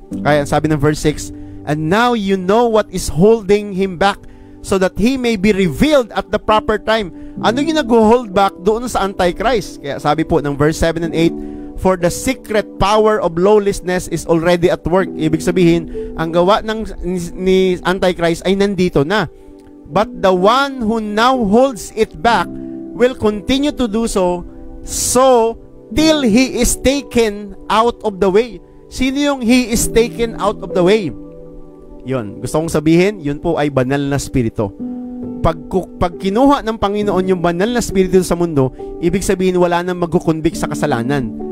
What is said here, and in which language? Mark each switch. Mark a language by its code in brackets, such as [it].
[tl] Kaya sabi ng [en] verse 6, and now you know what is holding him back, so that he may be revealed at the proper time. [tl] Ano yung nag-hold back doon sa Antichrist? Kaya sabi po ng [en] verse 7 and 8, for the secret power of lawlessness is already at work. [tl] Ibig sabihin, ang gawa ni Antichrist ay nandito na. [en] But the one who now holds it back will continue to do so till he is taken out of the way. [tl] Sino yung [en] he is taken out of the way? [tl] Yun, gusto kong sabihin, yun po ay banal na spirito. Pag kinuha ng Panginoon yung banal na spirito sa mundo, ibig sabihin wala nang magkukonvict sa kasalanan.